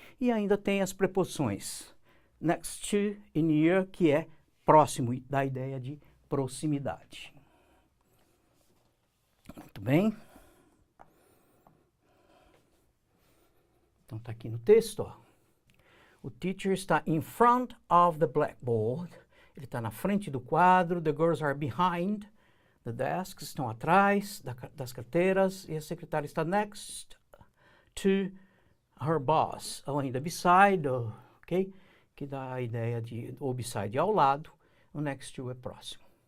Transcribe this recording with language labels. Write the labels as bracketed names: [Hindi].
[Portuguese] E ainda tem as preposições next to e near, que é próximo, da ideia de proximidade. Muito bem. Então está aqui no texto, ó. O teacher está [English] in front of the blackboard. [Portuguese] Ele está na frente do quadro. [English] The girls are behind the desks. [Portuguese] Estão atrás das carteiras. E a secretária está [English] next to her boss. [Portuguese] Ou ainda beside, ok? Que dá a ideia de ou beside ao lado. O next to é próximo.